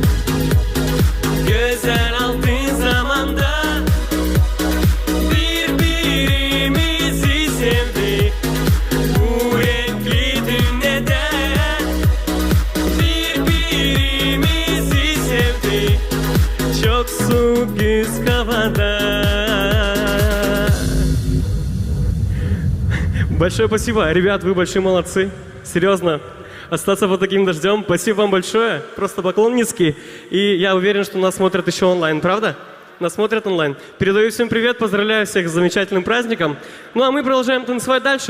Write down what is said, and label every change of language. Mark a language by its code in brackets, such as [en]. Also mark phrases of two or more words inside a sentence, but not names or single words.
[tr] Güzel altın zamanda birbirimizi sevdik. Bu renkli dünyada birbirimizi sevdik. Çok soğuk güz havada. [ru] Большое спасибо. Ребят, вы большие молодцы. Серьезно. Остаться под таким дождем. Спасибо вам большое. Просто поклон низкий. И я уверен, что нас смотрят еще онлайн, правда? Нас смотрят онлайн. Передаю всем привет, поздравляю всех с замечательным праздником. Ну а мы продолжаем танцевать дальше.